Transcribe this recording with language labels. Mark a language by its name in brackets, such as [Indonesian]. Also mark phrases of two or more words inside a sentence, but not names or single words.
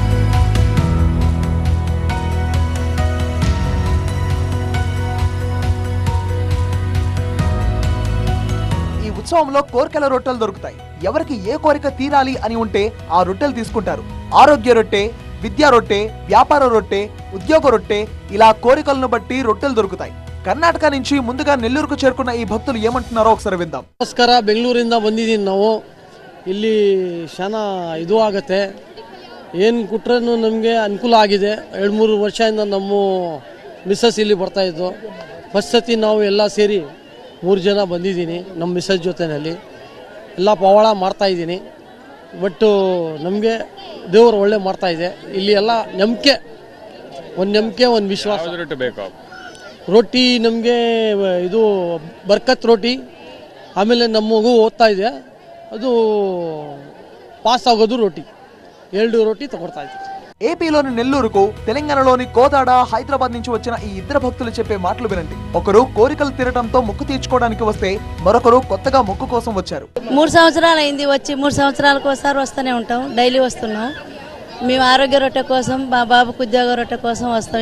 [Telugu] ఉత్సవంలో కోరికల రొట్టెలు దొరుకుతాయి. ఎవరికి ఏ కోరిక తీరాలి అని ఉంటే ఆ రొట్టెలు తీసుకుంటారు. ఆరోగ్య రొట్టె, విద్యా రొట్టె, వ్యాపార రొట్టె, ఉద్యోగ రొట్టె, ఇలా కోరికలను బట్టి రొట్టెలు దొరుకుతాయి. కర్ణాటక నుంచి ముందుగా నెల్లూరుకు చేరుకున్న ఈ భక్తులు ఏమంటున్నారో ఒకసారి విందాం. [Kannada] ನಮಸ್ಕಾರ, ಬೆಂಗಳೂರಿಂದ ಬಂದಿದ್ದೀನಿ ನಾವು. ಇಲ್ಲಿ ಶಾನ ಇದು ಆಗುತ್ತೆ, ಏನು ಕೊಟ್ರೂ ನಮಗೆ ಅನುಕೂಲ ಆಗಿದೆ. 2-3 ವರ್ಷದಿಂದ ನಮ್ಮ ಮಿಸ್ಸಸ್ ಇಲ್ಲಿ ಬರ್ತಾಯಿದ್ದು. ಫಸ್ಟ್ ಸತಿ ನಾವು ಎಲ್ಲ ಸೇರಿ 3 ಜನ ಬಂದಿದ್ದೀನಿ ನಮ್ಮ ಮಿಸ್ಸಸ್ ಜೊತೆಯಲ್ಲಿ. ಎಲ್ಲ ಪವಾಡ ಮಾಡ್ತಾಯಿದ್ದೀನಿ. ಬಟ್ ನಮಗೆ ದೇವರು ಒಳ್ಳೆ ಮಾಡ್ತಾಯಿದೆ. ಇಲ್ಲಿ ಎಲ್ಲ ನಂಬಿಕೆ, ಒಂದು ವಿಶ್ವಾಸ. ಬೇಕು ರೊಟ್ಟಿ ನಮಗೆ ಇದು ಬರ್ಕತ್ ರೊಟ್ಟಿ, ಆಮೇಲೆ ನಮ್ಮ ಮಗು ಓದ್ತಾ ಇದೆ, ಅದು ಪಾಸ್ ಆಗೋದು ರೊಟ್ಟಿ. 2 ರೊಟ್ಟಿ ತಗೊಳ್ತಾ ಇದ್ದೀವಿ. [Telugu] ఏపీలోని నెల్లూరుకు తెలంగాణలోని కోదాడ, హైదరాబాద్ నుంచి వచ్చిన ఈ ఇద్దరు భక్తులు చెప్పే మాటలు వినండి. ఒకరు కోరికలు తీరడంతో మొక్కు తీర్చుకోవడానికి వస్తే మరొకరు కొత్తగా మొక్కు కోసం వచ్చారు. 3 సంవత్సరాలు అయింది వచ్చి. 3 సంవత్సరాలకు ఒకసారి వస్తూనే ఉంటాం, డైలీ వస్తున్నాం. మేము ఆరోగ్య రొట్టె కోసం, మా బాబుకు ఉద్యోగ రొట్టె కోసం వస్తాం.